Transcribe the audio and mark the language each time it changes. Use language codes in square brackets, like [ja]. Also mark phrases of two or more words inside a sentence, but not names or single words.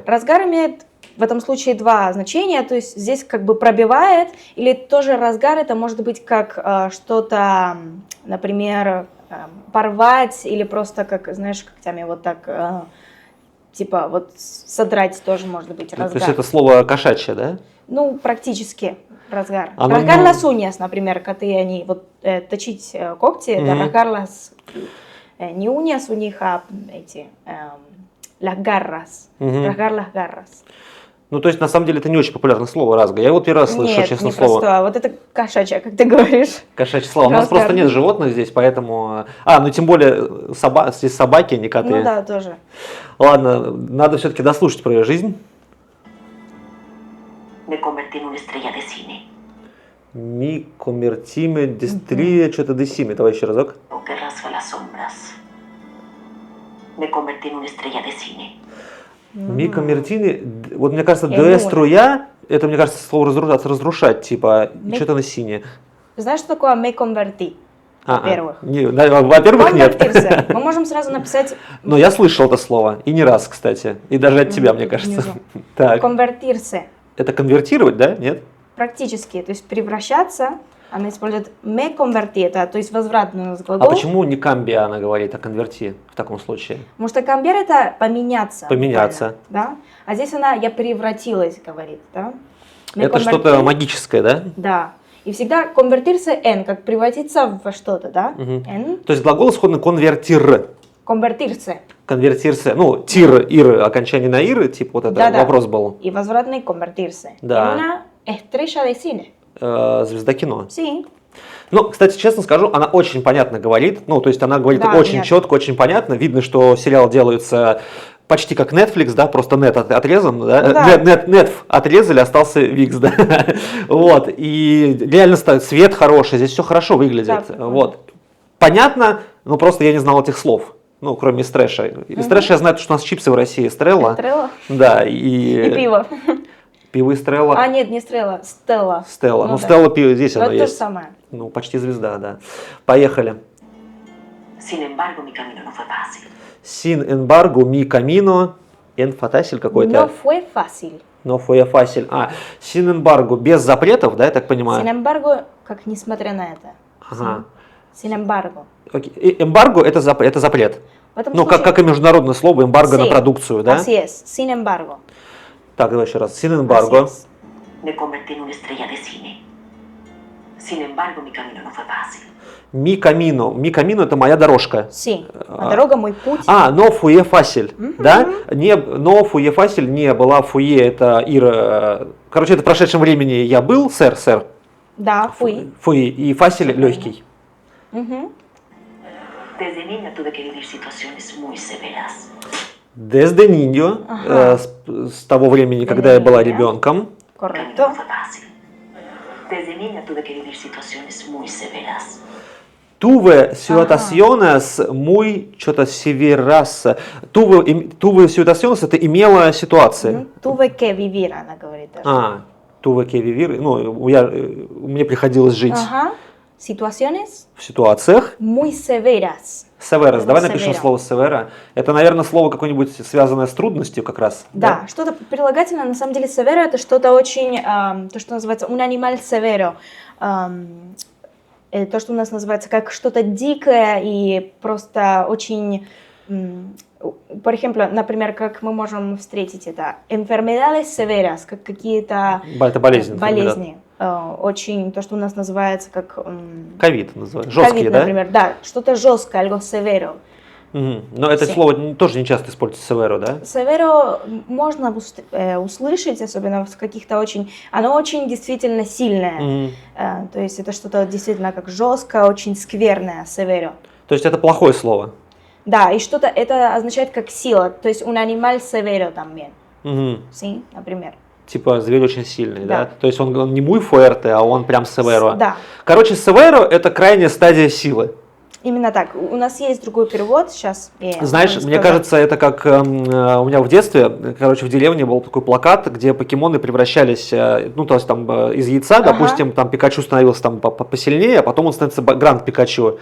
[ru] Разгар имеет в этом случае два значения, то есть здесь как бы пробивает, или тоже разгар это может быть как что-то, например, порвать, или просто как, знаешь, когтями вот так, типа вот содрать тоже может быть разгар. То есть это слово кошачье, да? Ну, практически разгар. [es] Rasgar las uñas, [ru] например, коты, они вот точить когти, это [es] rasgar las, [ru] не uñas у них, а эти... [es] Las garras. Rasgar las garras. [ru] Ну, то есть, на самом деле, это не очень популярное слово разга. Я вот первый раз слышу, честно слово. Нет, вот это кошачье, как ты говоришь. Кошачье слово. У нас просто нет животных здесь, поэтому... тем более, здесь собаки, а не коты. Ну да, тоже. Ладно, надо все-таки дослушать про ее жизнь. [es] Me convertí en una estrella de cine. Mi convertime de что-то de cine. [ru] Давай еще разок. [es] Que rasga las sombras. Me convertí en una estrella de cine. Mi convertine, [ru] вот мне кажется, de струя Это, мне кажется, слово разрушать, типа, Me- что-то на сине. Знаешь, что такое [es] me convertí? [ru] Во-первых. Во-первых, нет. Конвертирся. Мы можем сразу написать Но я слышал это слово, и не раз, кстати. И даже от тебя, мне кажется. внизу. Так, Конвертирse. это конвертировать, да? Нет? Практически, то есть превращаться. Она использует [es] me convertí, [ru] это, то есть возвратный у нас А глагол. почему не камбия она говорит, а конверти в таком случае? Потому что камбер это поменяться. Поменяться. буквально, да? А здесь она я превратилась, говорит, да? Me Это что-то convertí. магическое, да? Да. И всегда конвертирse en, как превратиться во что-то, да? Мгм. En, То есть глагол исходно конвертир. конвертирse. Конвертирся. Ну, тир, ир, окончание на ир, типа вот это Да-да. вопрос был. И возвратный convertirse. Да. [es] En una estrella de cine. [ru] Звезда кино. Sí. Ну, кстати, честно скажу, она очень понятно говорит. Ну, то есть она говорит Да, очень понятно. четко, очень понятно. Видно, что сериалы делаются почти как Netflix, да, просто нет отрезан, да? Ну да. Нет отрезали, остался Викс, да. Вот, и реально цвет хороший, здесь все хорошо выглядит. Да, прикольно. Вот. Понятно, но просто я не знал этих слов. Ну, кроме Стрэша. Из Стрэша я знаю, что у нас чипсы в России Стрелла. Стрелла. Да, И пиво. Пиво и Стрелла. А, нет, не стрелла, Стелла. Стелла. Ну, да. Стелла пиво, здесь Но оно это то же есть. самое. Ну, почти звезда, да. Поехали. [es] Sin embargo, mi camino no fue fácil. Sin embargo, mi camino en fácil какой-то. No fue fácil. No fue fácil. Sin embargo, [ru] без запретов, да, я так понимаю? [es] Sin embargo, [ru] как несмотря на это. Ага. [es] Sin embargo. [ru] Окей. И эмбарго это запрет. В этом Ну, случае- как и международное слово эмбарго на Sí, продукцию, да? [es] Así es, sin embargo. [ru] Так, давай еще раз. Sin Así embargo. es. [es] Me convertí en una estrella de cine. Sin embargo, mi camino no fue fácil. Mi camino. Mi camino [ru] это моя дорожка. Sí. А дорога мой путь. [es] No fue fácil, [ru] да? Не, [es] no fue fácil, [ru] не была фуе, это ир. Короче, это в прошедшем времени я был, сэр. Да, fui. Фуи. И фасиль легкий. Мгм. [es] Desde niña tuve que vivir situaciones muy severas. Desde niño, [ru] Ага. с того времени, когда я была ребенком. [es] Mi camino Correcto. no fue fácil. Desde niña tuve que vivir situaciones muy severas. Tuve situaciones muy что-то severas. Tuve situaciones [ru] это имела ситуации. [es] Tuve que vivir, [ru] она говорит даже. [es] Tuve que vivir. [ru] Ну, мне приходилось жить Ага. Situaciones в ситуациях. [es] muy severas. [ru] Severas. Давай Severa. напишем слово severa. Это, наверное, слово какое-нибудь связанное с трудностью как раз. Да, что-то прилагательное, на самом деле, severo это что-то очень, то, что называется [es] un animal severo. [ru] То, что у нас называется как что-то дикое и просто очень, [es] por ejemplo, [ru] например, как мы можем встретить это, [es] enfermedades severas, [ru] как какие-то Это болезнь. болезни, очень, то, что у нас называется как Ковид называется. Жесткие, ковид, да? например, да, что-то жесткое, [es] algo severo. [ru] Мгм. Но это Sí. слово тоже не часто используется seveро, да? Северо можно услышать, особенно в каких-то очень... Оно очень действительно сильное. Мгм. То есть это что-то действительно как жесткое, очень скверное, северо. То есть это плохое слово. Да, и что-то это означает как сила. То есть [es] un animal severo también. [ru] Мгм. Sí, например. Типа зверь очень сильный, да? Да. То есть он не [es] muy fuerte, [ru] а он прям seveро. Да, Короче, seveро это крайняя стадия силы. именно так. У нас есть другой перевод сейчас. Знаешь, мне кажется, это как у меня в детстве, короче, в деревне был такой плакат, где покемоны превращались, ну, то есть там из яйца, Ага. допустим, там Пикачу становился там посильнее, а потом он становится Гранд Пикачу.